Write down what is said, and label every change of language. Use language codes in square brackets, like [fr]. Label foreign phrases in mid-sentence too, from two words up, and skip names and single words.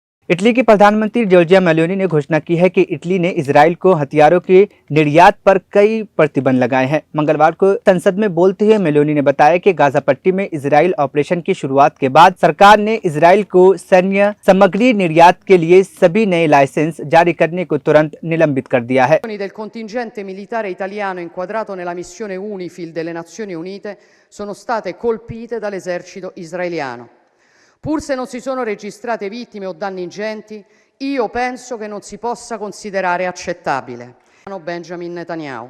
[hi] इटली की प्रधानमंत्री जॉर्जिया मेलोनी ने घोषणा की है कि इटली ने इजराइल को हथियारों के निर्यात पर कई प्रतिबंध लगाए हैं। मंगलवार को संसद में बोलते हुए मेलोनी ने बताया कि गाजा पट्टी में इजराइल ऑपरेशन की शुरुआत के बाद सरकार ने इजराइल को सैन्य सामग्री निर्यात के लिए सभी नए लाइसेंस जारी करने को तुरंत निलंबित कर दिया है। [it] del contingente militare italiano inquadrato nella missione UNIFIL delle Nazioni Unite sono state colpite dall'esercito israeliano. Pur se non si sono registrate vittime o danni ingenti, io penso che non si possa considerare accettabile. Benjamin Netanyahu.